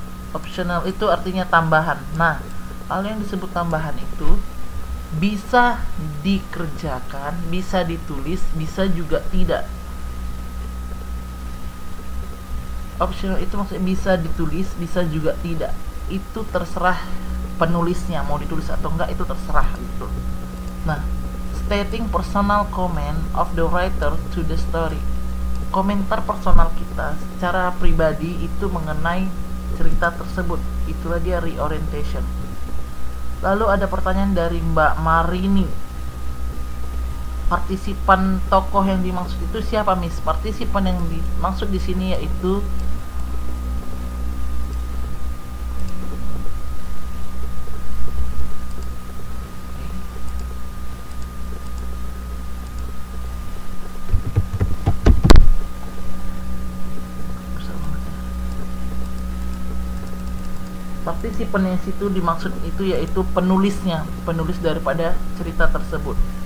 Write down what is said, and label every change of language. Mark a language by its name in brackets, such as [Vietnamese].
[Indonesian] Optional itu artinya tambahan. Nah, hal yang disebut tambahan itu bisa dikerjakan, bisa ditulis, bisa juga tidak. Optional itu maksudnya bisa ditulis, bisa juga tidak. Itu terserah penulisnya mau ditulis atau enggak, itu terserah gitu. [English] Nah, stating personal comment of the writer to the story. [Indonesian] Komentar personal kita secara pribadi itu mengenai cerita tersebut. Itulah dia reorientation. Lalu ada pertanyaan dari Mbak Marini. Partisipan tokoh yang dimaksud itu siapa, Miss? Partisipan yang dimaksud di sini yaitu partisipan yang situ dimaksud itu yaitu penulisnya, penulis daripada cerita tersebut.